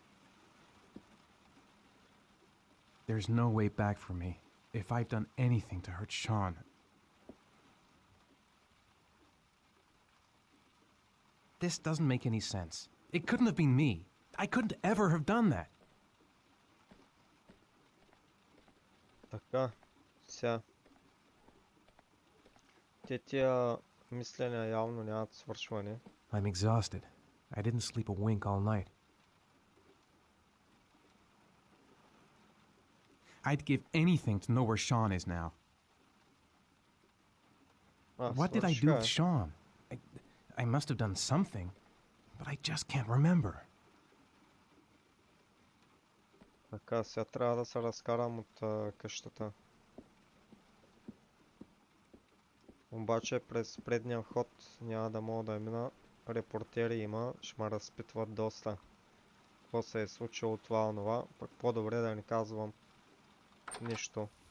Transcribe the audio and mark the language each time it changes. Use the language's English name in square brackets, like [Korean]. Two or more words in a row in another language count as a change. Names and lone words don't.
[English] There's no way back for me if I've done anything to hurt Sean. This doesn't make any sense. It couldn't have been me. I couldn't ever have done that. [Bulgarian] Така, сега. Тия мисления явно нямат свършване. [English] I'm exhausted. I didn't sleep a wink all night. I'd give anything to know where Sean is now. What did I do with Sean? I must have done something, but I just can't remember. [Bulgarian] Така, сега трябва да се разкарам от къщата. Обаче през предния вход няма да мога да мина. Репортери има, ще ме разпитват доста. Какво се е случило това онова, пък по-добре да не казвам нищо.